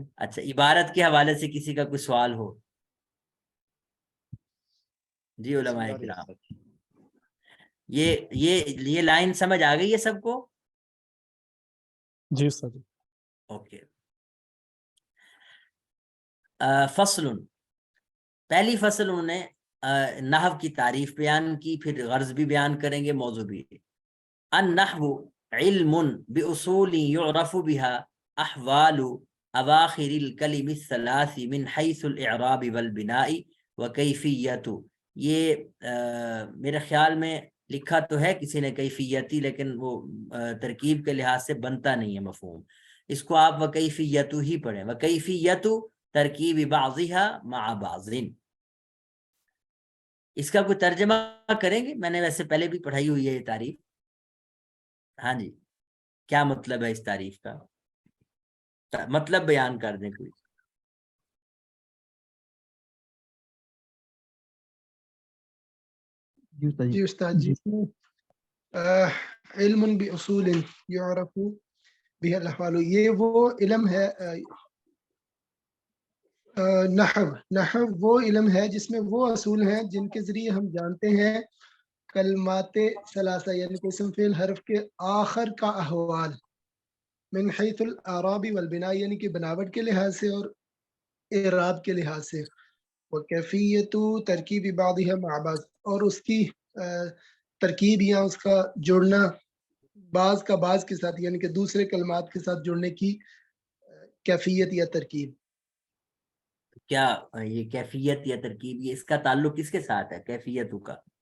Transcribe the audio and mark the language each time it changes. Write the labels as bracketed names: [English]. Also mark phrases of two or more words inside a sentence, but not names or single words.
[Urdu] اچھا، عبارت کے حوالے سے کسی کا کوئی سوال ہو؟ جی علمائے کرام، یہ لائن سمجھ آ گئی ہے سب کو? جی استاد جی. ओके। فصلٌ، پہلی فصل انہوں نے نحو کی تعریف بیان کی، پھر غرض بھی بیان کریں گے، موضوع بھی. [Arabic] النحو علم بأصول يعرف بها أحوال أواخر الكلم الثلاث من حيث الإعراب والبناء وكيفية. [Urdu] یہ میرے خیال میں لکھا تو ہے کسی نے کیفیتی، لیکن وہ ترکیب کے لحاظ سے بنتا نہیں ہے مفہوم. اس کو آپ [Arabic] وكيفية [Urdu] ہی پڑھیں, [Arabic] وكيفية تركيب بعضها مع بعض. [Urdu] اس کا کوئی ترجمہ کریں گے? میں نے ویسے پہلے بھی پڑھائی ہوئی ہے یہ تعریف۔ ہاں جی، کیا مطلب ہے اس تعریف کا? مطلب بیان کر دیں کوئی. جی استاد جی, [Arabic] علم بأصول يعرف بها الأحوال, [Urdu] یہ وہ علم ہے. نحو وہ علم ہے جس میں وہ اصول ہیں جن کے ذریعے ہم جانتے ہیں کلماتِ ثلاثہ، یعنی کہ اسم فعل حرف کے آخر کا احوال, [Arabic] من حيث الإعراب والبناء, [Urdu] یعنی کہ بناوٹ کے لحاظ سے اور اعراب کے لحاظ سے. [Arabic] وكيفية تركيب بعضها مع بعض, [Urdu] اور اس کی ترکیب یا اس کا جڑنا بعض کا بعض کے ساتھ، یعنی کہ دوسرے کلمات کے ساتھ جڑنے کی کیفیت یا ترکیب. کیا یہ کیفیت یا ترکیب، یہ اس کا تعلق کس کے ساتھ ہے کیفیتوں کا?